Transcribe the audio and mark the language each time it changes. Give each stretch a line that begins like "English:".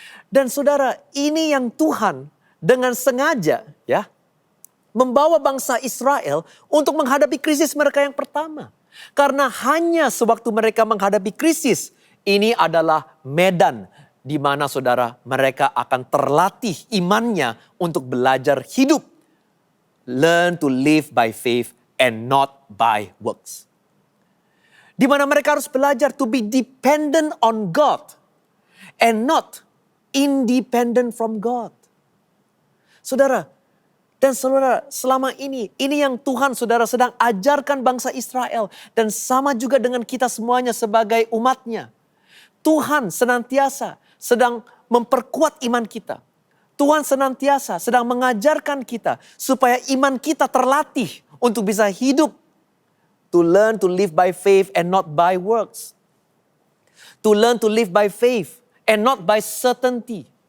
Indonesian: Dan saudara, ini yang Tuhan dengan sengaja ya membawa bangsa Israel untuk menghadapi krisis mereka yang pertama. Karena hanya sewaktu mereka menghadapi krisis, ini adalah medan di mana saudara mereka akan terlatih imannya untuk belajar hidup.
English: Learn to live by faith and not by works.
Indonesian: Di mana mereka harus belajar
English: to be dependent on God and not independent from God.
Indonesian: Saudara, Dan saudara, selama ini yang Tuhan saudara sedang ajarkan bangsa Israel. Dan sama juga dengan kita semuanya sebagai umatnya. Tuhan senantiasa sedang memperkuat iman kita. Tuhan senantiasa sedang mengajarkan kita supaya iman kita terlatih untuk bisa hidup.
English: To learn to live by faith and not by works. To learn to live by faith and not by certainty.